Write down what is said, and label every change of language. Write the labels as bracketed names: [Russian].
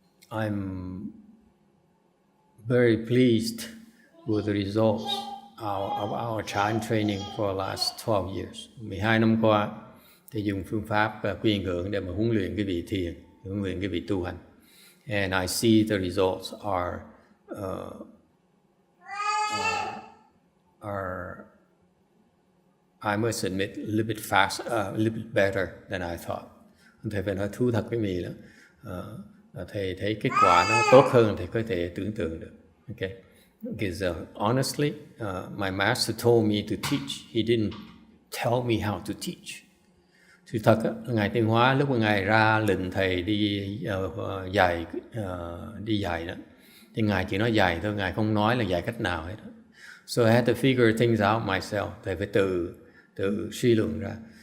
[English] I'm very pleased with the results of our child training for the last 12 years. [Vietnamese] 12 năm qua thì dùng phương pháp quy ngưỡng để mà huấn luyện cái vị thiền, huấn luyện cái vị tu hành. [English] And I see the results are I must admit a little bit fast, a little bit better than I thought. [Vietnamese] Thầy phải nói thú thật với mình đó. Thầy thấy kết quả nó tốt hơn thầy có thể tưởng tượng được. [English] Okay. Because honestly, my master told me to teach. He didn't tell me how to teach. [Vietnamese] Sự thật á, Ngài Tiên Hóa lúc mà Ngài ra lệnh thầy đi dạy đó, thì Ngài chỉ nói dạy thôi, Ngài không nói là dạy cách nào hết. [English] So I had to figure things out myself. [Vietnamese] Thầy phải tự suy luận ra.